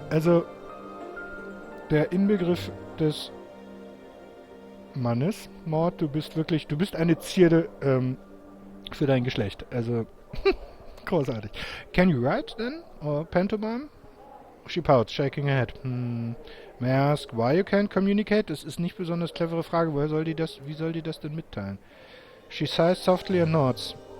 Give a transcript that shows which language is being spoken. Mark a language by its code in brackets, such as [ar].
[de] Also, der Inbegriff des Mannes, Mord, du bist eine Zierde für dein Geschlecht. Also, großartig. [en] Can you write then? Or pantomime? She pouts, shaking her head. May I ask why you can't communicate? [de] Das ist nicht besonders clevere Frage. Wie soll die das denn mitteilen? [en] She sighs softly and nods.